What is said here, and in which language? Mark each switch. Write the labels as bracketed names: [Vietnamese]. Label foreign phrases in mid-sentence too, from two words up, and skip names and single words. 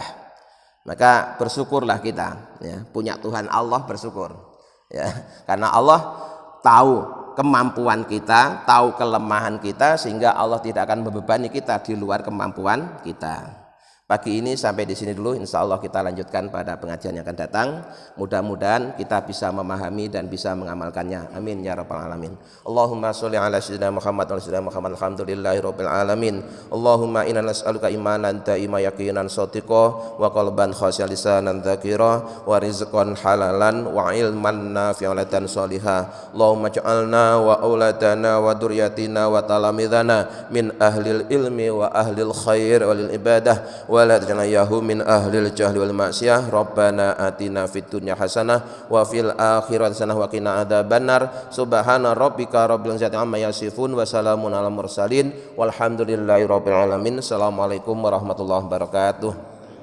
[Indonesian] Maka bersyukurlah kita, ya, punya Tuhan Allah, bersyukur, ya, karena Allah tahu kemampuan kita, tahu kelemahan kita, sehingga Allah tidak akan membebani kita di luar kemampuan kita. Pagi ini sampai di sini dulu, [Arabic] إن شاء الله [Indonesian] kita lanjutkan pada pengajian yang akan datang. Mudah-mudahan kita bisa memahami dan bisa mengamalkannya. [Arabic] آمين يا رب العالمين. اللهم صل على سيدنا محمد وسيدنا محمد الحمد لله رب العالمين. اللهم إنا نسألك إيمانا دائما يقينا صادقا وقلبا خاشعا لسانا ذاكرا ورزقا حلالا وعلما نافعا dan sholiha. اللهم اجعلنا وأولادنا وذرياتنا وتلامذتنا من أهل العلم وأهل الخير ولأهل العبادة ولا تجعلنه من أهل الجهل والمعصية. ربنا آتنا في الدنيا حسنة وفي الآخرة حسنة وقنا عذاب النار. سبحان ربك رب العزة عما يصفون وسلام على المرسلين والحمد لله رب العالمين. السلام عليكم ورحمة الله وبركاته.